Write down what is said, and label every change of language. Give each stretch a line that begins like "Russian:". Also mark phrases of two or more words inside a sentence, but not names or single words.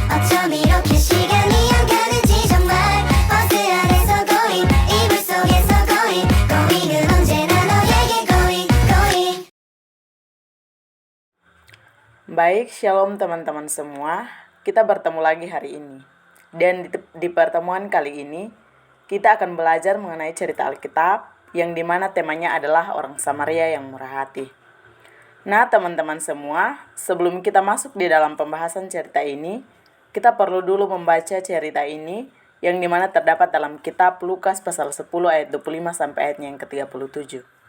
Korean: 나처럼 이렇게 시간이 안 가는지 정말 버스 안에서 고잉 이불 속에서 고잉 고잉은 언제나 너에게
English: going going.
Indonesian: Baik, shalom teman-teman semua. Kita bertemu lagi hari ini. Dan di pertemuan kali ini, kita akan belajar mengenai cerita Alkitab yang dimana temanya adalah orang Samaria yang murah hati. Nah, teman-teman semua, sebelum kita masuk di dalam pembahasan cerita ini, kita perlu dulu membaca cerita ini yang dimana terdapat dalam kitab Lukas pasal 10 ayat 25 sampai ayatnya yang ke-37.